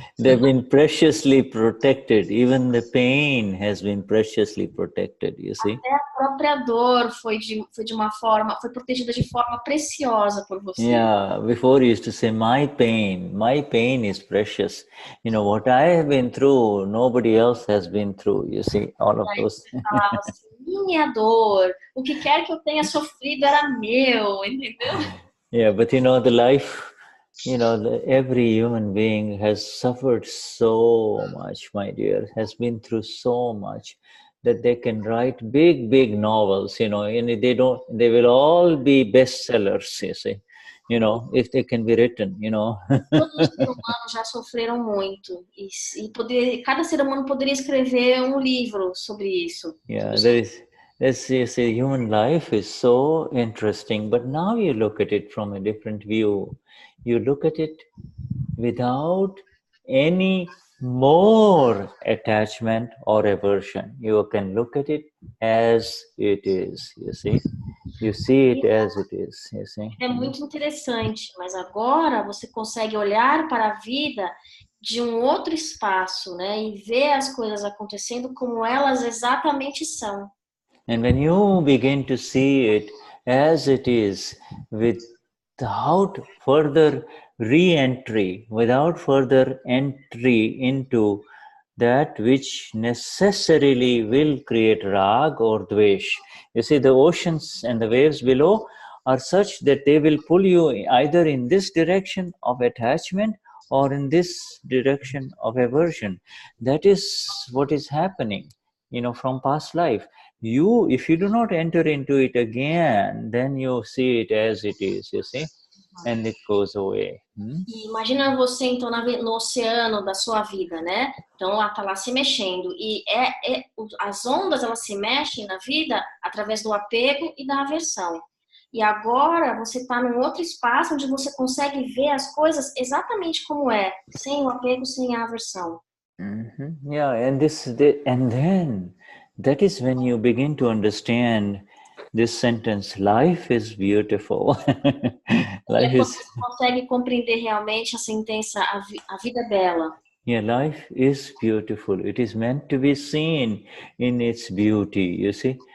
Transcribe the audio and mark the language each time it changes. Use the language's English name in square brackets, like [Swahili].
[English] They've been preciously protected. Even the pain has been preciously protected, you see. [Portuguese] Até a própria dor foi protegida de forma preciosa por você. [English] Yeah, before you used to say, my pain is precious. What I have been through, nobody else has been through, you see, all of those. [Portuguese] Minha dor, o que quer que eu tenha sofrido era meu, entendeu? [English] Yeah, but the life, every human being has suffered so much, my dear, has been through so much that they can write big novels, and they will all be bestsellers, you see, if they can be written, [Portuguese] Todos os seres humanos já sofreram muito cada ser humano poderia escrever um livro sobre isso. [English] Yeah, human life is so interesting, but now you look at it from a different view. You look at it without any more attachment or aversion. You can look at it as it is, you see. You see it as it is, you see. [Portuguese] É muito interessante, mas agora você consegue olhar para a vida de um outro espaço, né? E ver as coisas acontecendo como elas exatamente são. [English] And when you begin to see it as it is, without further re-entry, without further entry into that which necessarily will create rag or dvesh. You see, the oceans and the waves below are such that they will pull you either in this direction of attachment or in this direction of aversion. That is what is happening, from past life. If you do not enter into it again, then you see it as it is, you see, and it goes away. [Portuguese] E imagina você, então, no oceano da sua vida, né? Então, ela tá lá se mexendo. E as ondas, elas se mexem na vida através do apego e da aversão. E agora, você está num outro espaço onde você consegue ver as coisas exatamente como é, sem o apego, sem a aversão. [English] Yeah, and then that is when you begin to understand this sentence, life is beautiful. [Portuguese] Você consegue compreender realmente a sentença, a vida é bela. [English] Yeah, life is beautiful. It is meant to be seen in its beauty, you see.